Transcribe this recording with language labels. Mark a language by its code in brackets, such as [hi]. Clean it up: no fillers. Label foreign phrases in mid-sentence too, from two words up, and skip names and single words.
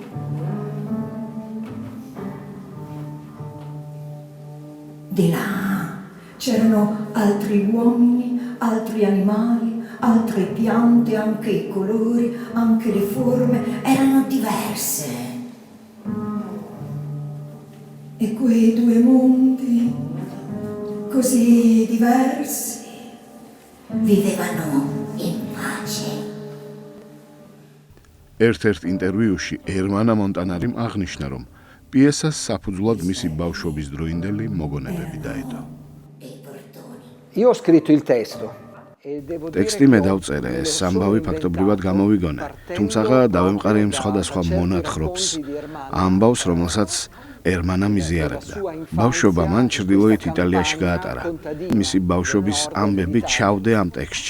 [it] Di là c'erano altri uomini, altri animali, altre piante, anche i colori, anche le forme erano diverse. E quei due mondi, così diversi, vivevano in pace. [ka] ერთ-ერთ ინტერვიუში ერმანა მონტანარიმ აღნიშნა, რომ პიესას საფუძვლად მისი ბავშვობის დროინდელი მოგონებები დაედო. [it] Io ho scritto il testo. [ka] ტექსტი მე დავწერე, ეს ამბავი ფაქტობრივად გამოვიგონე, თუმცა დავემყარე იმ სხვადასხვა მონათხრობს, ამბავს, რომელსაც ერმანა მიზიარებდა. ბავშვობა მან ჩრდილოეთ იტალიაში გაატარა. მისი ბავშვობის ამბები ჩავდე ამ ტექსტში.